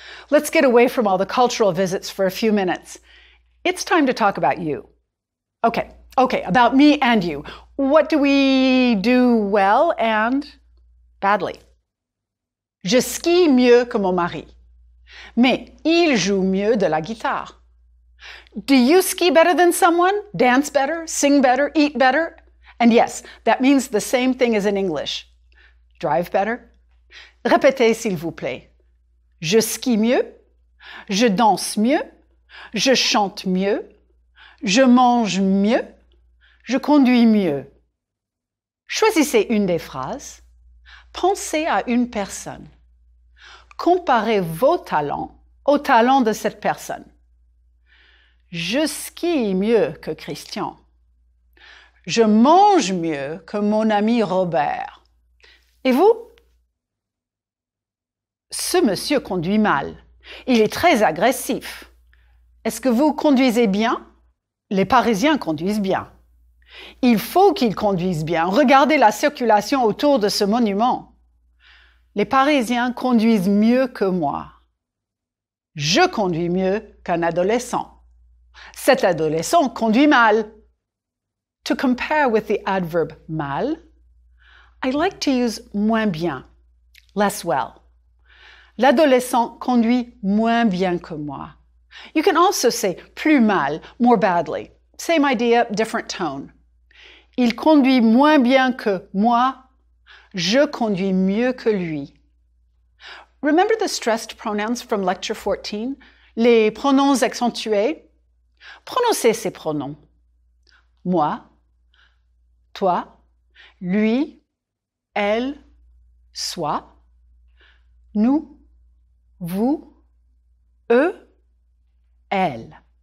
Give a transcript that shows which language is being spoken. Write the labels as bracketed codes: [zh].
[en] Let's get away from all the cultural visits for a few minutes. It's time to talk about you. Okay, about me and you. What do we do well and badly? [fr] Je skie mieux que mon mari, mais il joue mieux de la guitare. [en] Do you ski better than someone? Dance better? Sing better? Eat better? And yes, that means the same thing as in English. Drive better? [fr] Répétez s'il vous plaît. Je skie mieux, je danse mieux, je chante mieux, je mange mieux, je conduis mieux. Choisissez une des phrases. Pensez à une personne. Comparez vos talents aux talents de cette personne. Je skie mieux que Christian. Je mange mieux que mon ami Robert. Et vous? Ce monsieur conduit mal. Il est très agressif. Est-ce que vous conduisez bien? Les Parisiens conduisent bien. Il faut qu'ils conduisent bien. Regardez la circulation autour de ce monument. Les Parisiens conduisent mieux que moi. Je conduis mieux qu'un adolescent. Cet adolescent conduit mal. [en] To compare with the adverb mal, I like to use moins bien, less well. [fr] L'adolescent conduit moins bien que moi. [en] You can also say plus mal, more badly. Same idea, different tone. [fr] Il conduit moins bien que moi. Je conduis mieux que lui. [en] Remember the stressed pronouns from lecture 14? [fr] Les pronoms accentués? Prononcez ces pronoms. Moi, toi, lui, elle, soi, nous, vous, eux, elle.